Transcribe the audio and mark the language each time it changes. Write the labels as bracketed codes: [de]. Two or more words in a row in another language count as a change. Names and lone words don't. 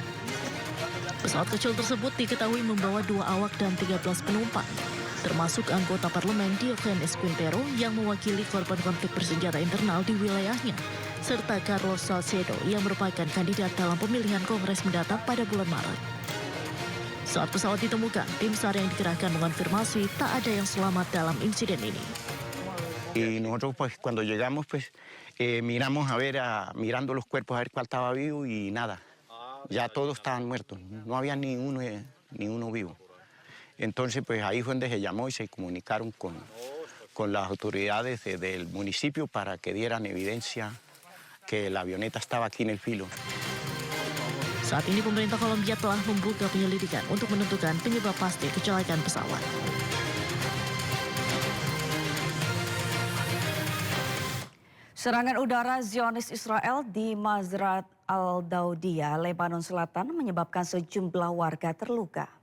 [id] Pesawat kecil tersebut diketahui membawa 2 awak dan 13 penumpang, termasuk anggota parlemen Diogenes Quintero yang mewakili korban konflik bersenjata internal di wilayahnya, serta Carlos Salcedo yang merupakan kandidat dalam pemilihan Kongres mendatang pada bulan Maret. Saat pesawat ditemukan, tim SAR yang dikerahkan mengonfirmasi tak ada yang selamat dalam insiden ini. [es] Y nosotros pues cuando llegamos pues miramos mirando los cuerpos a ver cuál estaba vivo y nada, ya todos estaban muertos, no había ni uno vivo. Entonces, pues ahí fue donde se llamó y se comunicaron con las autoridades del municipio para que dieran evidencia que la avioneta estaba aquí en el filo. [id] Saat ini pemerintah Kolombia telah membuka penyelidikan untuk menentukan penyebab pasti kecelakaan pesawat. Serangan udara Zionis Israel di Mazrat al-Daudiyah, Lebanon Selatan menyebabkan sejumlah warga terluka.